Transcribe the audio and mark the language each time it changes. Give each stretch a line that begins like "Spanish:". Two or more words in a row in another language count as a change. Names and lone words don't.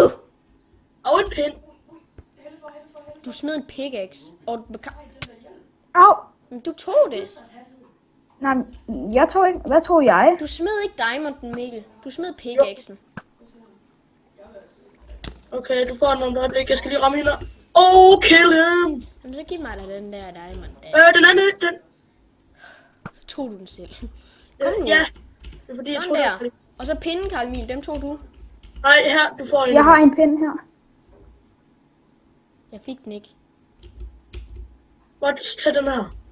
Danish: Og en pind. Du smed en pickaxe. Og Au. Men du tog det. Nej, jeg tog ikke. Hvad tog jeg? Du smed ikke diamonden, Mikkel. Du smed pickaxen. Okay, du får den øjeblik. Jeg skal lige ramme hende.
English: Oh, kill him!
Danish: Jamen, så giv mig da den der diamond der. Den anden, den... Så tog du den selv. Ja, det er fordi, jeg Sådan tror, der. Og så pinden, Karl Emil, dem tog du. Nej, her, du får en. Jeg har en pind her. Jeg fik den ikke. Hvor tag den her.